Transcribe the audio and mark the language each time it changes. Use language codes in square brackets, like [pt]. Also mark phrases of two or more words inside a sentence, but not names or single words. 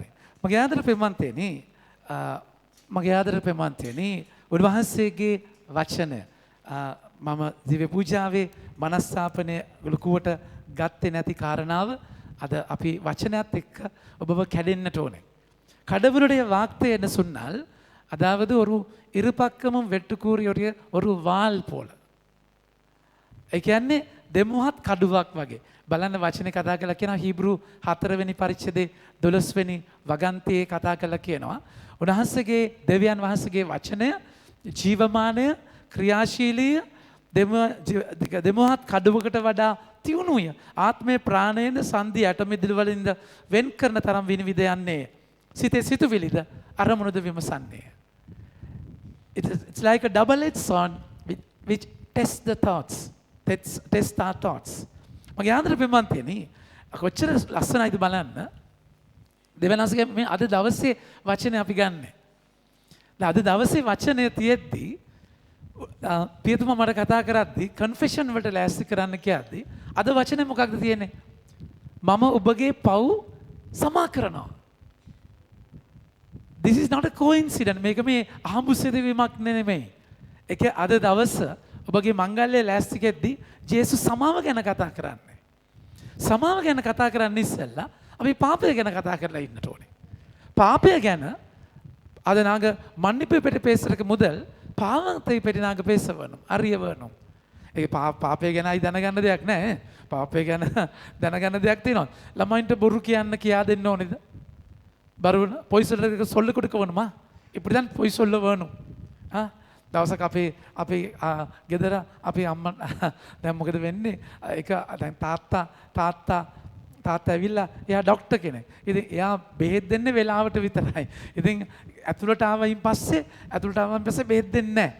[si] මගේ ආදර ප්‍රමාතේනි මගේ ආදර ප්‍රමාතේනි උන්වහන්සේගේ වචනය මම දිව්‍ය පූජාවේ මනස්ථාපනය ලකුවට ගත්තේ නැති කාරණාව අද අපි වචනයත් එක්ක ඔබව කැඩෙන්නට ඕනේ. [ta] கடவுளுடைய வார்த்தை என்ன சொன்னால் அதாவது ஒரு இருபக்கமும் வெட்டுக்கூறிய ஒரு வாள் போல. [si] ඒ කියන්නේ දෙමුහත් කඩුවක් වගේ. බලන්න වචනේ කතා කරලා කියනවා හීබ්‍රු 4 වෙනි පරිච්ඡේදයේ 12 වෙනි වගන්තියේ කතා කරලා කියනවා. උන්වහන්සේගේ දෙවියන් වහන්සේගේ වචනය ජීවමානය ක්‍රියාශීලී දෙමුහත් කඩුවකට වඩා තියුණුය. ආත්මයේ ප්‍රාණයෙන් සංදි ඇටමිදිලි වලින්ද වෙන් කරන තරම් විනිවිද යන්නේ. සිතේ සිතුවිලිද අරමුණුද විමසන්නේ. [en] It's like a double-edged sword which tests the thoughts. Tests our thoughts. [si] මගේ ආදර ප්‍රමාන්තේනි කොච්චර ලස්සනයිද බලන්න. දෙවනස්ගේ මේ අද දවසේ වචනේ අපි ගන්නෙ. දැන් අද දවසේ වචනය තියෙද්දී පියතුමා මට කතා කරද්දී කන්ෆෙෂන් වලට ලෑස්ති කරන්න කියද්දී අද වචනේ මොකක්ද තියෙන්නේ? මම ඔබගේ පව් සමා කරනවා. [en] This is not a coincidence. [si] මේක මේ අහඹුසෙදවීමක් නෙමෙයි. ඒක අද දවස ඔබගේ මංගල්‍යය ලෑස්ති කෙද්දී ජේසුස් සමාව ගැන කතා කරන්නේ. සමාව ගැන කතා කරන්න ඉස්සෙල්ලා අපි පාපය ගැන කතා කරලා ඉන්නට ඕනේ. පාපය ගැන අද [ta] நாங்க மன்னிப்பு பெற்று பேசுறதுக்கு முதல் பாவத்தை பற்றி நாங்க பேச வேணும், அறிய வேணும். [si] ඒ පාපය ගැනයි දැනගන්න දෙයක් නැහැ. පාපය ගැන දැනගන්න දෙයක් තියෙනවා. ළමයින්ට බොරු කියන්න කියා දෙන්න ඕනේද? [ta] பொய் சொல்றதுக்கு சொல்லிக் கொடுக்க வேணுமா? இப்படிதான் பொய் சொல்ல வேணும். [si] දවසක අපේ ගෙදර අපේ අම්මා දැන් මොකද වෙන්නේ? ඒක දැන් තාත්තා ඇවිල්ලා එයා ડોක්ටර් කෙනෙක්. ඉතින් එයා බෙහෙත් දෙන්නේ වෙලාවට විතරයි. ඉතින් ඇතුළට ආවයින් පස්සේ බෙහෙත් දෙන්නේ නැහැ.